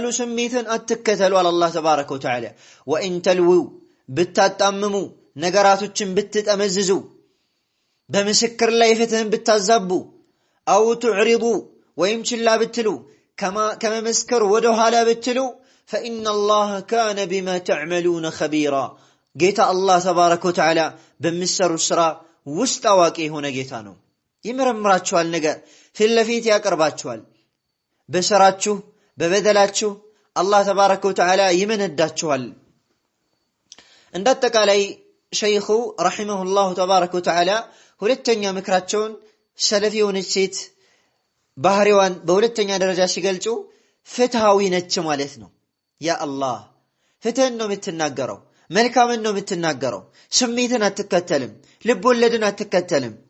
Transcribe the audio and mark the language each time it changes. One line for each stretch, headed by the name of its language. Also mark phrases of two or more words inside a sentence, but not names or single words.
Amharic: ስሜትን አትከተሉ አለ አላህ
Arabic: تبارك وتعالى وإن تلووا
Amharic: ብታጣምሙ ነገራቶችን ብትጠመዝዙ በምስክር ላይ ፍትህን ብታዛቡ
Arabic: أو تعرضوا
Amharic: ወይም ችላ ብትሉ ከመመስከር ወደ ኋላ ብትሉ
Arabic: فإن الله كان بما تعملون خبيرا
Amharic: ጌታ አላህ
Arabic: تبارك وتعالى
Amharic: በሚሰሩ ስራ ውስጥ አዋቂ የሆነ ጌታ ነው ይመረምራችኋል ነገር ፊት ለፊት ያቀርባችኋል በስራችሁ በበደላችሁ አላህ
Arabic: تبارك وتعالى
Amharic: ይመነዳችኋል እንደተቃላይ ሸይኹ
Arabic: رحمه الله تبارك وتعالى
Amharic: ሁለተኛ ምክራቸውን ሰለፊውን ሴት ባህሪዋን በሁለተኛ ደረጃ ሲገልጹ ፍትሃዊ ነች ማለት ነው ያ አላህ ፍትህን ነው የምትናገረው መልካምን ነው የምትናገረው ስሜትን አትከተልም ልብ ወለድን አትከተልም